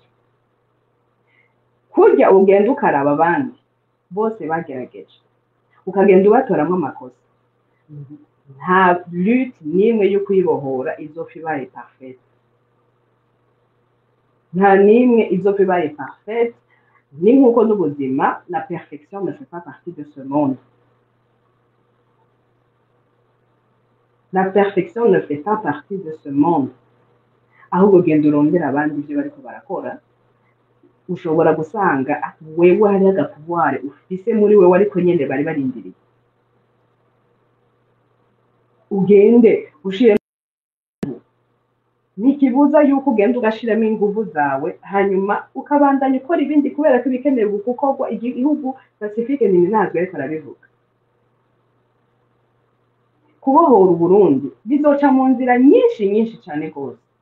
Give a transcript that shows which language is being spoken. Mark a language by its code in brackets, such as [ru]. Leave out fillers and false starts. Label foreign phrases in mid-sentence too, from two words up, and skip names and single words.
[rn] Kurya ugenda ukaraba abandi bose bagerageje. ukagenda ubatoramwo amakosa nta lutte n'imwe yo kwibohora izopfa ibaye parfaite nta n'imwe izopfa ibaye parfaite ni nk'uko n'ubuzima [fr] la perfection ne fait pas partie de ce monde. La perfection ne fait pas partie de ce monde. [rn] Ahubwo genda urondera abandi ibyo bariko barakora ushobora gusanga wewe hari agapouvoir ufise muri wewe ariko nyene bari barindiriye ugende ushire nikibuza yuko ugenda ugashiramo inguvu zawe hanyuma ukabandanya ukora ibindi kubera ko ibikenewe gukorwa igihugu Pacifique ni nazwe ariko arabivuga kubohora Burundi bizoca mu nzira nyinshi cyane rwose